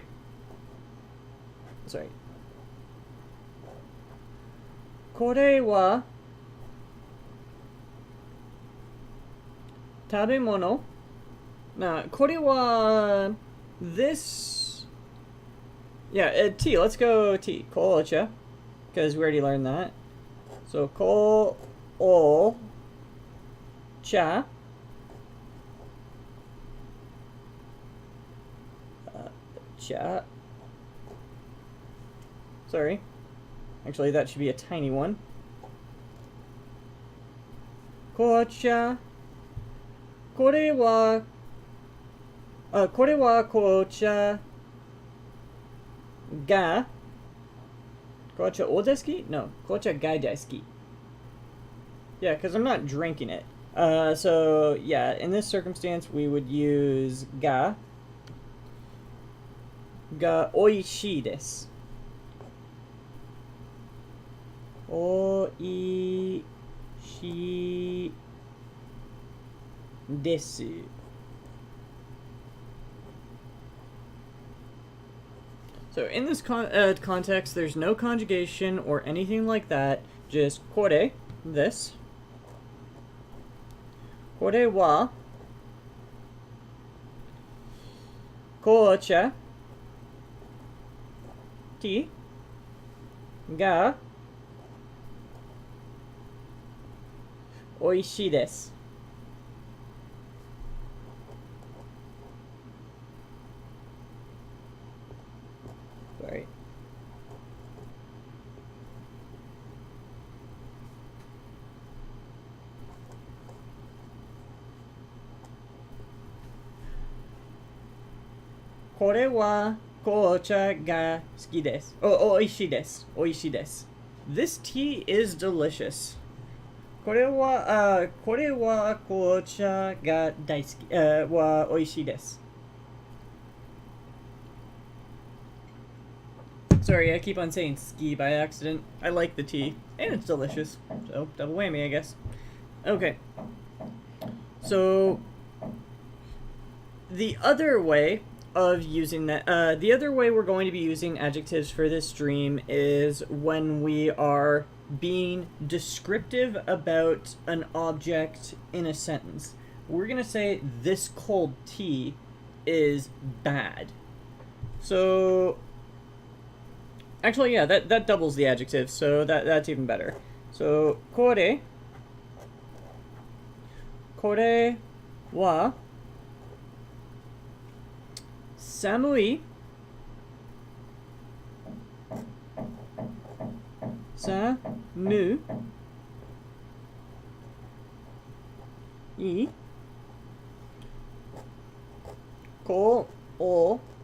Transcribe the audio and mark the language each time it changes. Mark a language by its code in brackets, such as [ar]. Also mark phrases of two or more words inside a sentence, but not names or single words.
[ja] Sorry. これは食べ物. [en] Now, [ja] これは [en] this. Yeah, tea. Let's go tea. Kocha. Because we already learned that. So, [ja] こおちゃ. Cha. [en] Sorry. Actually, that should be a tiny one. [ja] Kocha. これは紅茶. が。紅茶をです? No, 紅茶がです. [en] Yeah, because I'm not drinking it. So, yeah, in this circumstance, we would use ga. [ja] がおいしいです. おいしいです. [en] So in this context, there's no conjugation or anything like that. Just kore, this. [ja] これは紅茶 tea がおいしいです. [en] Sorry. [ja] これは紅茶が好きです. おいしいです。おいしいです. [en] This tea is delicious. [ja] これは紅茶が大好きはおいしいです. [en] Sorry, I keep on saying ski by accident. I like the tea, and it's delicious. So, double whammy, I guess. Okay. So, the other way of using that, the other way we're going to be using adjectives for this stream is when we are being descriptive about an object in a sentence. We're going to say, this cold tea is bad. So, actually, yeah, that doubles the adjective, so that's even better. So, [ja] これはさむいいこお